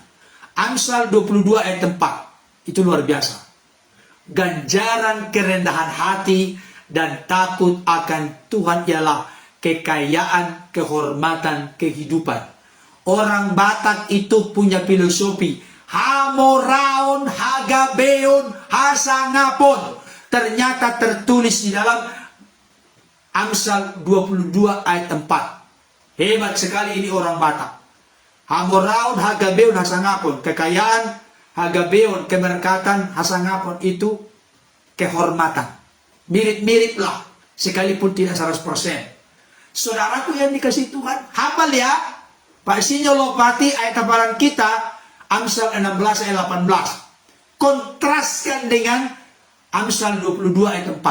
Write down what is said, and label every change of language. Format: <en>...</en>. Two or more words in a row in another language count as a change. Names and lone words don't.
<id>Amsal 22 ayat 4. Itu luar biasa. Ganjaran kerendahan hati dan takut akan Tuhan ialah kekayaan, kehormatan, kehidupan. Orang Batak itu punya filosofi</id> <bbc>hamoraon, hagabeon, hasangapon.</bbc> <id>Ternyata tertulis di dalam Amsal 22 ayat 4. Hebat sekali ini orang Batak.</id> <bbc>Hamoraon, hagabeon, hasangapon.</bbc> <id>Kekayaan, hagabeon, keberkatan, hasangapon itu kehormatan. Mirip-mirip lah, sekalipun tidak 100%. Saudaraku yang dikasih Tuhan, hafal ya. Pak Sinyo Lopati ayat hafalan kita, Amsal 16 ayat 18. Kontraskan dengan Amsal 22 ayat 4.</id>